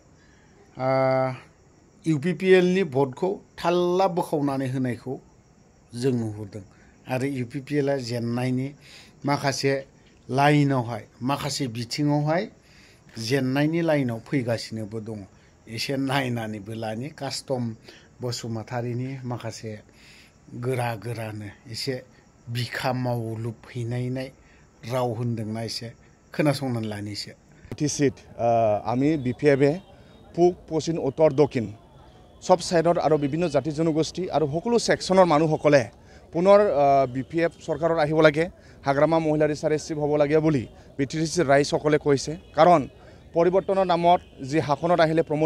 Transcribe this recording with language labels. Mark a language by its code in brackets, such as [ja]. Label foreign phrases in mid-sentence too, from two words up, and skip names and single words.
[brx] UPPLनि भटखौ थाल्ला बोखावनानै होनायखौ जों नुहुरदों आरो UPPLआ जेननायनि माखासे लाइनावहाय माखासे बिथिङावहाय जेननायनि लाइनाव फैगासिनोबो दङ एसे नायनानैबो लानि कास्टम बसुमतारीनि माखासे गोरा गोरानो एसे बिखा मावलुबहैनाय राव होनदोंना एसे खोनासंनानै लानिसो [as] BTCত আমি BPFে পূব পশ্চিম উত্তৰ দক্ষিণ সব সাইডত আৰু বিভিন্ন জাতি জনগোষ্ঠী আৰু সকলো সেকশনৰ মানুহসকলে পুনৰ BPF চৰকাৰত আহিব লাগে হাগ্ৰামা মহিলাৰী ছাৰে চিফ হ'ব লাগে বুলি BTC ৰাইজসকলে কৈছে কাৰণ পৰিৱৰ্তনৰ নামত যি শাসনত আহিলে প্ৰমোদ